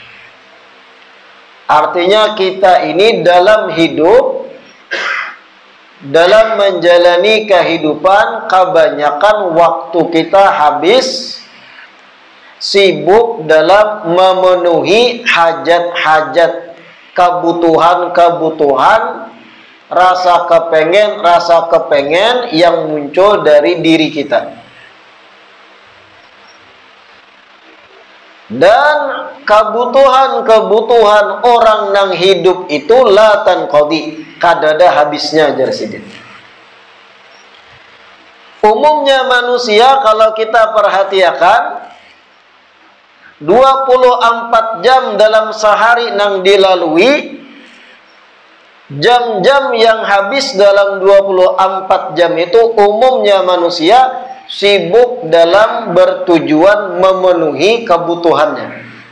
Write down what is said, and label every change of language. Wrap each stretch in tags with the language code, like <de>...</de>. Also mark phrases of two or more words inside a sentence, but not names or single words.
<id>Artinya kita ini dalam hidup, dalam menjalani kehidupan, kebanyakan waktu kita habis sibuk dalam memenuhi hajat-hajat, kebutuhan-kebutuhan rasa kepengen yang muncul dari diri kita.</id> <bjn>Dan kebutuhan orang nang hidup itu</bjn> <ar>لا تنقضي,</ar> <bjn>kadada habisnya jar sidin.</bjn> <id>Umumnya manusia kalau kita perhatikan 24 jam dalam sehari nang dilalui, jam-jam yang habis dalam 24 jam itu umumnya manusia sibuk dalam bertujuan memenuhi kebutuhannya.</id>